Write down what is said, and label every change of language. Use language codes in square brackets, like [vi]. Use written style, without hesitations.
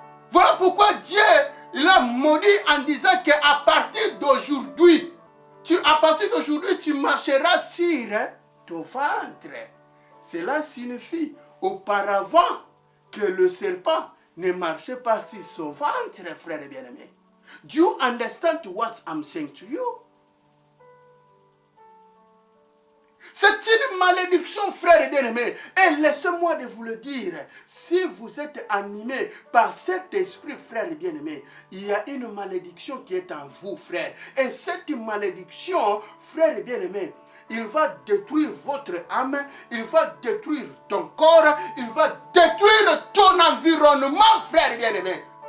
[fr] Voilà pourquoi Dieu il a maudit en disant qu'à partir d'aujourd'hui, tu marcheras sur ton ventre. Cela signifie auparavant que le serpent ne marchait pas sur son ventre, frère bien-aimé. [en] Do you understand what I'm saying to you? [fr] C'est une malédiction, frère bien-aimé. Et laissez-moi de vous le dire. Si vous êtes animé par cet esprit, frère bien-aimé, il y a une malédiction qui est en vous, frère. Et cette malédiction, frère bien-aimé, il va détruire votre âme, il va détruire ton corps, il va détruire ton environnement, frère bien-aimé.